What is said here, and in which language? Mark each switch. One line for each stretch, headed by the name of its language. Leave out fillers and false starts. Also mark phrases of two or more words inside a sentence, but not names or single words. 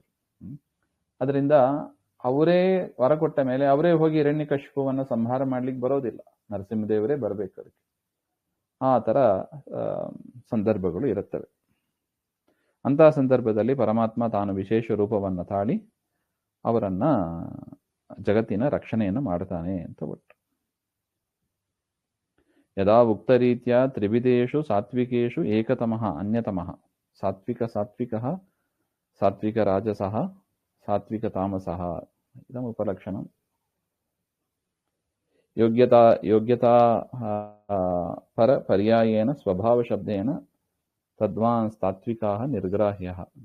Kannada: ಅದರಿಂದ ಅವರೇ ವರ ಕೊಟ್ಟ ಮೇಲೆ ಅವರೇ ಹೋಗಿ ಹಿರಣ್ಯಕಶಿಪುವನ್ನ ಸಂಹಾರ ಮಾಡ್ಲಿಕ್ಕೆ ಬರೋದಿಲ್ಲ, ನರಸಿಂಹದೇವರೇ ಬರ್ಬೇಕು ಅದಕ್ಕೆ. ಆ ತರ ಸಂದರ್ಭಗಳು ಇರುತ್ತವೆ. ಅಂತಹ ಸಂದರ್ಭದಲ್ಲಿ ಪರಮಾತ್ಮ ತಾನು ವಿಶೇಷ ರೂಪವನ್ನು ತಾಳಿ ಅವರನ್ನ ಜಗತ್ತಿನ ರಕ್ಷಣೆಯನ್ನು ಮಾಡ್ತಾನೆ ಅಂತ ಒಟ್ಟು.
Sanskrit: ಯದಾ ಉಕ್ತ ರೀತ್ಯ ತ್ರಿವಿಧೇಷು ಸಾತ್ವಿಕೇಷು ಏಕತಮಃ ಅನ್ಯತಮಃ ಸಾತ್ವಿಕ ಸಾತ್ವಿಕಃ ಸಾತ್ವಿಕ ರಾಜಸಃ ಸಾತ್ವಿಕ ತಾಮಸಃ ಇದಂ ಉಪಲಕ್ಷಣಂ. ಯೋಗ್ಯತಾ ಪರ ಪರ್ಯಾಯೇನ ಸ್ವಭಾವ ಶಬ್ದೇನ ತದ್ವಾನ್ ಸಾತ್ವಿಕಾಃ ನಿರ್ಗ್ರಾಹ್ಯಃ.